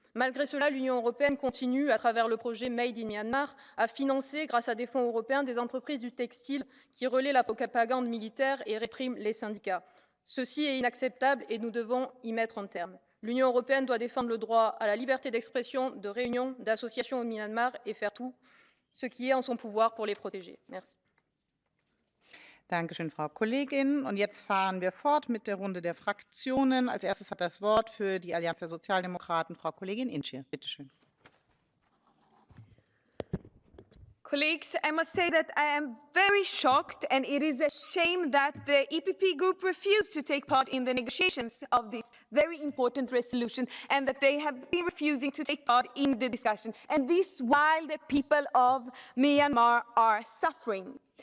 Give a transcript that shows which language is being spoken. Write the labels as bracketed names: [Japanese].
[French] Malgré cela, l'Union européenne continue, à travers le projet Made in Myanmar, à financer, grâce à des fonds européens, des entreprises du textile qui relaient la propagande militaire et répriment les syndicats. Ceci est inacceptable et nous devons y mettre un terme. L'Union européenne doit défendre le droit à la liberté d'expression, de réunion, d'association au Myanmar et faire tout ce qui est en son pouvoir pour les protéger. Merci. [German] Dankeschön, Frau Kollegin. Und jetzt fahren wir fort mit der Runde der Fraktionen. Als erstes hat das Wort für die Allianz der Sozialdemokraten Frau Kollegin Ince. Bitte schön. [English] Colleagues, I must say that I am very shocked, and it is a shame that the EPP group refused to take part in the negotiations of this very important resolution, and that they have been refusing to take part in the discussion. And this while the people of Myanmar are suffering.